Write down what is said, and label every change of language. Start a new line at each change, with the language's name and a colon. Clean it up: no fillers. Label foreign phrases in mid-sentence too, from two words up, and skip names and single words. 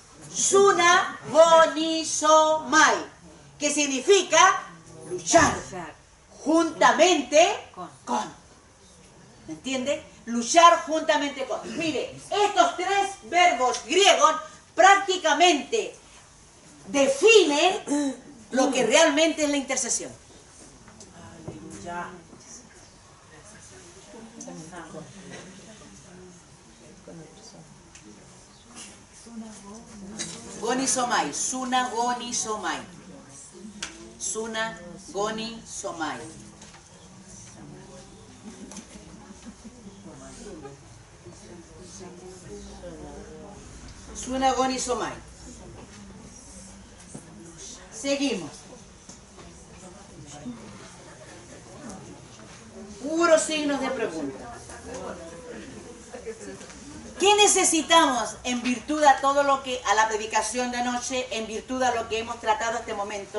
Spanish: Sunagonizomai, que significa luchar juntamente con. ¿Me entiende? Luchar juntamente con. Mire, estos 3 verbos griegos prácticamente definen lo que realmente es la intercesión. Ya.
Greek: Goni somai, suna goni somai. Suna goni somai. Suna goni somai.
Spanish: Seguimos. Puros signos de pregunta. ¿Qué necesitamos en virtud a todo lo que, a la predicación de anoche, en virtud a lo que hemos tratado hasta este momento?